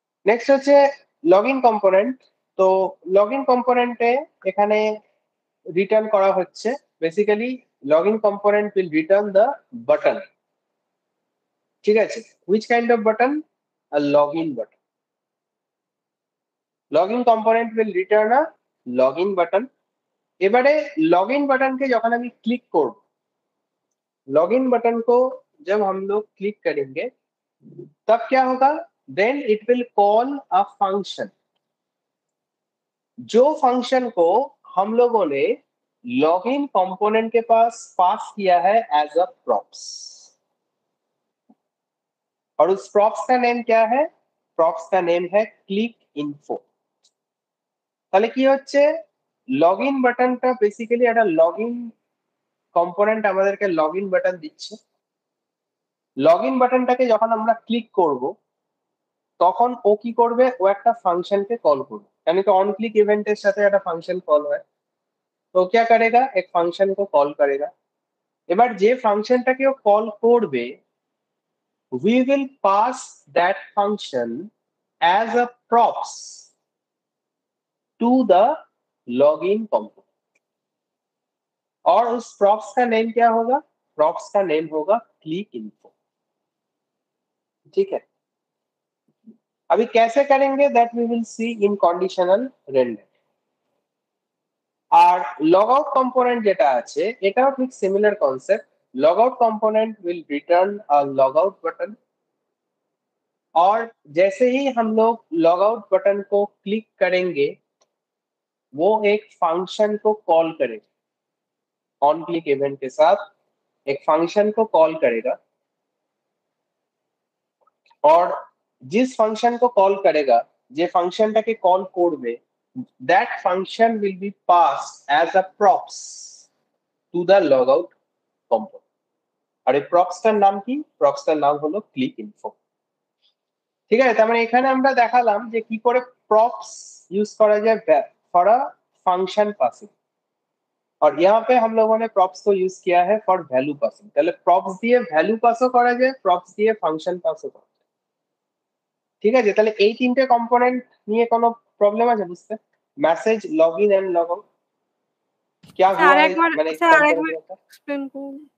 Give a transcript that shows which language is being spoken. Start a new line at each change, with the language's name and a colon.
Bangla: Next হচ্ছে login component. তো login কম্পোনেন্টে এখানে রিটার্ন করা হচ্ছে basically
English: Login component will return the button.
Bangla: ঠিক আছে,
English: which kind of button? A login button. Login component will return a login button.
Bangla: এবারে
Hindi: login button के
Bangla: যখন আমি ক্লিক করব,
Hindi: लॉगिन बटन को जब हम लोग क्लिक करेंगे तब क्या होगा?
English: then it will call a function,
Hindi: जो फंक्शन को हम लोगों ने लॉगिन कंपोनेंट के पास किया है
English: As a props.
Hindi: और उस प्रॉप्स का नेम क्या है? प्रॉप्स का नेम है क्लिक इन्फो।
Bangla: তাহলে কি হচ্ছে, লগইন বাটনটা বেসিক্যালি একটা লগইন কম্পোনেন্ট আমাদেরকে লগইন বাটন দিচ্ছে। লগইন বাটনটাকে যখন আমরা ক্লিক করব তখন ও কি করবে? ও একটা ফাংশনকে কল করবে,
Hindi: यानी कि ऑन क्लिक इवेंटेর সাথে
Bangla: একটা ফাংশন কল হয়।
Hindi: तो क्या करेगा? एक फंक्शन को कॉल करेगा
Bangla: এবার যে ফাংশনটাকে ও কল করবে,
English: we will pass that function as a props to the login component,
Hindi: और उस props का नेम क्या होगा? props का नेम होगा click info। ठीक है, अभी कैसे करेंगे
English: that we will see in conditional render।
Bangla: আর log out component যেটা আছে এটাও ঠিক similar concept.
English: log out component will return a log out button,
Hindi: और जैसे ही हम लोग लॉग आउट बटन को क्लिक करेंगे वो एक फंक्शन को कॉल करेगा, ऑन क्लिक इवेंट के साथ एक फंक्शन को कॉल करेगा, और जिस फंक्शन को कॉल करेगा,
Bangla: যে ফাংশনটাকে কল করবে,
English: that function will be passed as a props to the logout component।
Bangla: আর এই প্রপসটার নাম কি? প্রপসটার নাম হলো ক্লিক ইনফো। ঠিক আছে, তার মানে এখানে আমরা দেখালাম যে কি করে প্রপস
Hindi: यूज करा जाए
English: for a function passing,
Hindi: और यहाँ पे हम लोगों ने प्रॉप्स को यूज किया है
English: For value passing.
Bangla: তাহলে প্রপস দিয়ে ভ্যালু পাসও করা যায়, প্রপস দিয়ে ফাংশন পাসও করা যায়। ঠিক আছে, তাহলে এই তিনটে কম্পোনেন্ট নিয়ে কোনো প্রবলেম আছে বুঝতে?
English: message, login and log out
Hindi: क्या हुआ है,
Bangla: মানে এক্সপ্লেন করুন